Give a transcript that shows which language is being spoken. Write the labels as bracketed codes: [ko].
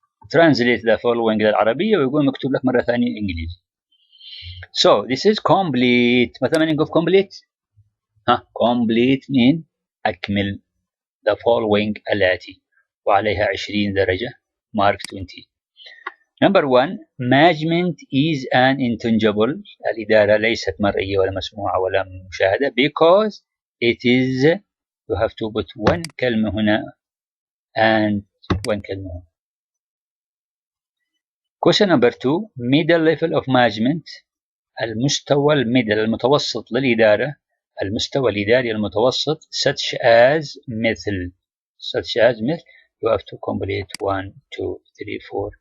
[en] Translate the following [ar] للعربية ويقول مكتوب لك مرة ثانية إنجليزي. [en] So this is complete. ماذا meaning of complete؟ complete mean أكمل the following الآتي، [ar] وعليها 20 درجة [en] mark 20. Number 1, management is an intangible. [ar] الإدارة ليست مرئية ولا مسموعة ولا مشاهدة [en] because it is, you have to put one [ar] كلمة هنا and one كلمة هنا. [en] Question number 2, middle level of management. [ar] المستوى الميدل المتوسط للإدارة، المستوى الإداري المتوسط such as مثل [en] you have to complete [ar] 1, 2, 3, 4.